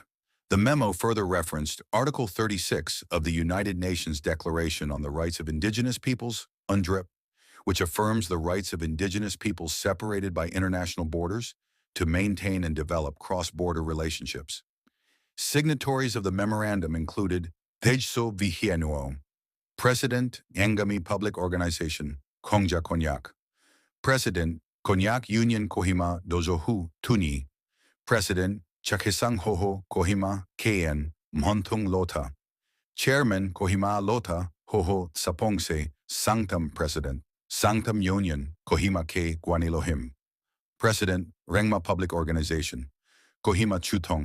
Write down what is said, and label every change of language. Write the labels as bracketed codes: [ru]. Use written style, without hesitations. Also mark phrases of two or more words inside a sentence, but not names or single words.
[en] The memo further referenced Article 36 of the United Nations Declaration on the Rights of Indigenous Peoples, UNDRIP, which affirms the rights of indigenous peoples separated by international borders to maintain and develop cross-border relationships. Signatories of the memorandum included Thejso Vihienuo, President, Angami Public Organization, Khampei Konyak, President, Konyak Union Kohima Dozohu Tuni, President, Chakesang Hoho Kohima KN Montung Lota, Chairman Kohima Lota Hoho Sapongse Sanctum President, Sanctum Union Kohima K Guanilohim, President, Rengma Public Organization, Kohima Chutong